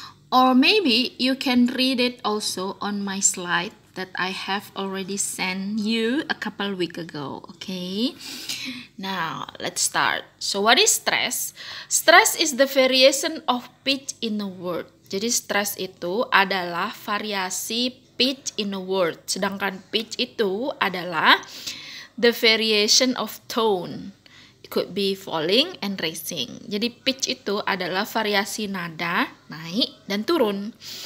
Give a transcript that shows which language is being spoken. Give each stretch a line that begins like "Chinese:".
English: Or maybe you can read it also on my slide that I have already sent you a couple weeks ago. Okay, now let's start. So what is stress? Stress is the variation of pitch in a word.
Indonesian: Jadi stress itu adalah variasi pitch
English: in a word.
Indonesian: Sedangkan pitch itu adalah
English: the variation of tone. It could be falling and rising.
Indonesian: Jadi pitch itu adalah variasi nada naik dan turun.